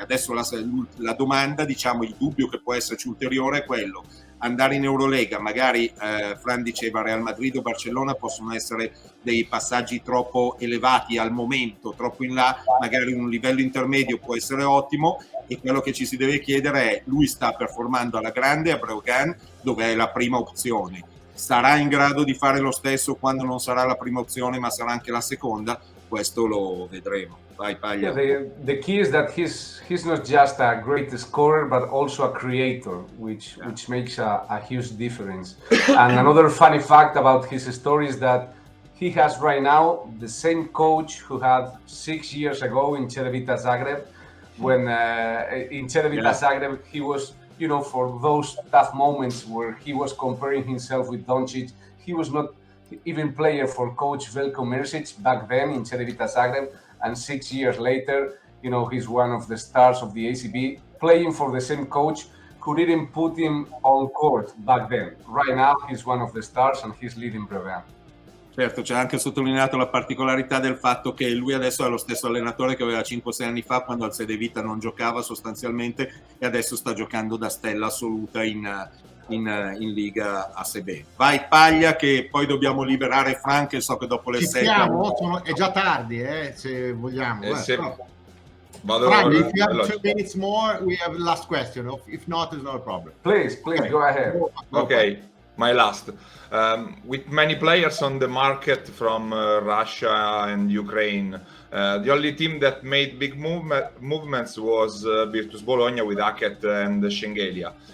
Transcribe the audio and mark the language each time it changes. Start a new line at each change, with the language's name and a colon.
Italian: Adesso la domanda, diciamo, il dubbio che può esserci ulteriore è quello: andare in Eurolega, magari Fran diceva Real Madrid o Barcellona possono essere dei passaggi troppo elevati al momento, troppo in là, magari un livello intermedio può essere ottimo, e quello che ci si deve chiedere è: lui sta performando alla grande a Breogan, dove è la prima opzione, sarà in grado di fare lo stesso quando non sarà la prima opzione ma sarà anche la seconda? Questo lo vedremo. Vai, Paglia.
English: Yeah, the key is that he's not just a great scorer, but also a creator, which makes a huge difference. And another funny fact about his story is that he has right now the same coach who had 6 years ago in Cedevita Zagreb, when in Cedevita Zagreb he was, you know, for those tough moments where he was comparing himself with Doncic. He was not even player for coach Veljko Mrsic back then in Cedevita Zagreb. And 6 years later, you know, he's one of the stars of the ACB, playing for the same coach who didn't put him on court back then. Right now, he's one of the stars and he's leading Brevan.
Italian: Certo, c'è anche sottolineato la particolarità del fatto che lui adesso è lo stesso allenatore che aveva 5-6 anni fa, quando al Cedevita non giocava sostanzialmente, e adesso sta giocando da stella assoluta in Liga ASB. Vai, Paglia, che poi dobbiamo liberare Frank, e so che dopo le 6 è già tardi, se vogliamo.
English: Frank, if you have 2 minutes more, we have last question. If not, it's not a problem. Please, go ahead. Okay, my last. With many players on the market from Russia and Ukraine, the only team that made big movements was Virtus Bologna with Hackett and Schengelia.